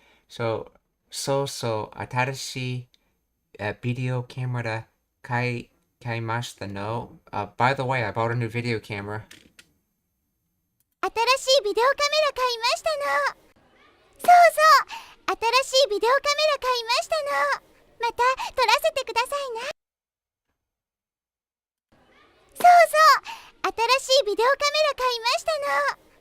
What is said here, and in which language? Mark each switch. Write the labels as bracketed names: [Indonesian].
[Japanese] So,新しい、ビデオカメラ買いましたの? [English] By the way, I bought a new video camera. [Japanese] 新しいビデオカメラ買いましたの。そうそう、新しいビデオカメラ買いましたの。また撮らせてくださいな。そうそう、新しいビデオカメラ買いましたの。